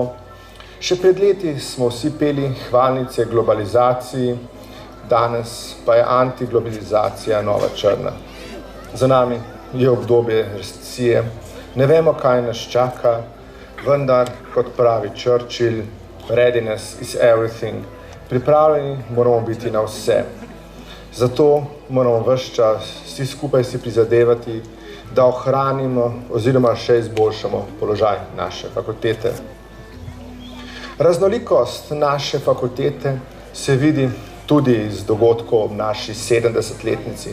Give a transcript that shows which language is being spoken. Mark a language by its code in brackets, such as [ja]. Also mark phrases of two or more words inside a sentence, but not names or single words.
[sl] Še pred leti smo vsi peli hvalnice globalizaciji, danes pa je antiglobalizacija nova črna. Za nami je obdobje recesije, ne vemo, kaj nas čaka, vendar, kot pravi Churchill, [en] readiness is everything. [sl] Pripravljeni moramo biti na vse. Zato moramo ves čas vsi skupaj si prizadevati, da ohranimo oziroma še izboljšamo položaj naše fakultete. Raznolikost naše fakultete se vidi tudi iz dogodkov ob naši 70-letnici.